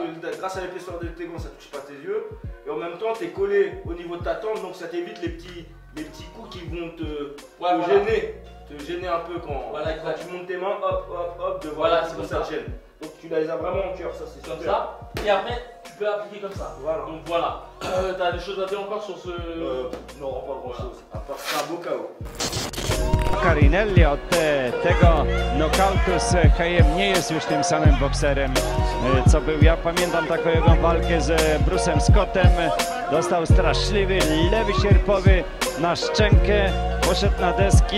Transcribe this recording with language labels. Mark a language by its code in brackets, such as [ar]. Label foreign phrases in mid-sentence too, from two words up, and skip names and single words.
[fr] Grâce à l'épaisseur de tes gants, ça ne touche pas tes yeux. Et en même temps, tu es collé au niveau de ta tempe, donc ça t'évite les petits coups qui vont te gêner un peu quand tu montes tes mains, hop, de voilà, c'est comme ça. Te gêne. Donc tu les as vraiment en cœur, ça c'est comme ça. Et après, tu peux appliquer comme ça. Voilà. Donc voilà. T'as des choses à dire encore sur ce. Non, pas grand chose. À part c'est un beau chaos. [pl] Macarinelli od tego knockoutu z Hayem nie jest już tym samym bokserem, co był. Ja pamiętam taką jego walkę z Bruce'em Scottem. Dostał straszliwy lewy sierpowy na szczękę, poszedł na deski.